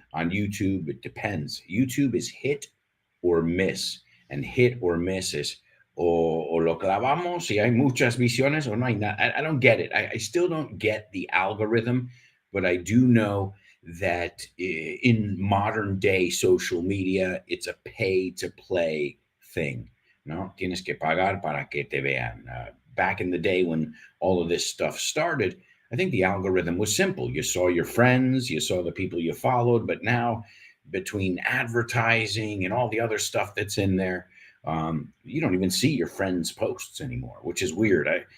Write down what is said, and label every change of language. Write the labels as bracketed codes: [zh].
[en] On YouTube, it depends. YouTube is hit or miss, and hit or miss is [es] o lo clavamos y hay muchas visiones o no hay nada. [en] I don't get it. I still don't get the algorithm, but I do know that in modern day social media, it's a pay to play thing. [es] No, tienes que pagar para que te vean. [en] Back in the day when all of this stuff started, I think the algorithm was simple. You saw your friends, you saw the people you followed, but now between advertising and all the other stuff that's in there, you don't even see your friends' posts anymore, which is weird.